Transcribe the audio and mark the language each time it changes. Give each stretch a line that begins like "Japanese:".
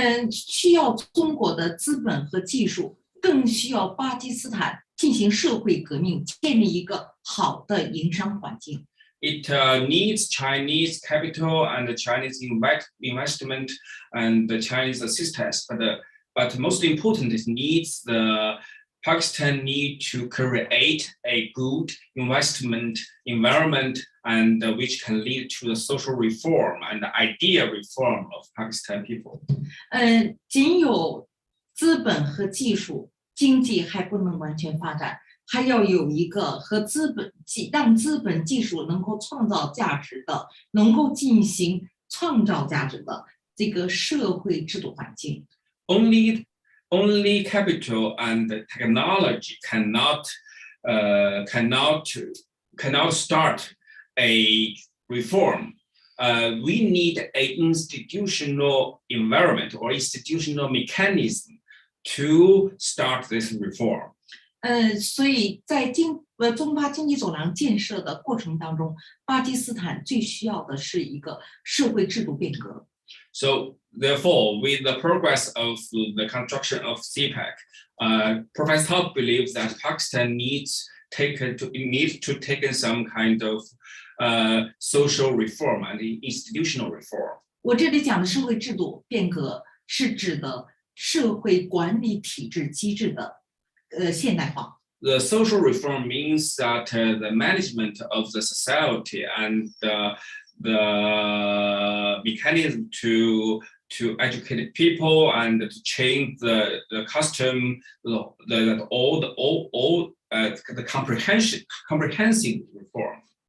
Chinese: 需要中国的资本和技术，更需要巴基斯坦进行社会革命，建立一个好的营商环境。
English: It needs Chinese capital and the Chinese investment and the Chinese assistance, but most important, it needs the Pakistan need to create a good investment environment and which can lead to the social reform and the idea reform of Pakistan people.
Chinese: 仅有资本和技术，经济还不能完全发展，还要有一个和让资本技术能够创造价值的，能够进行创造价值的这个社会制度环境。
English: Only capital and technology cannot start a reform. We need an institutional environment or institutional mechanism to start this reform.
Chinese: 所以在中巴经济走廊建设的过程当中，巴基斯坦最需要的是一个社会制度变革。
English: So therefore, with the progress of the construction of CPEC, Professor Huck believes that Pakistan needs to take some kind of social reform and institutional reform.
Chinese: 我这里讲的社会制度变革是指的社会管理体制机制的现代化。
English: The social reform means that the management of the society and the mechanism to educate people and to change the custom, the comprehensive reform.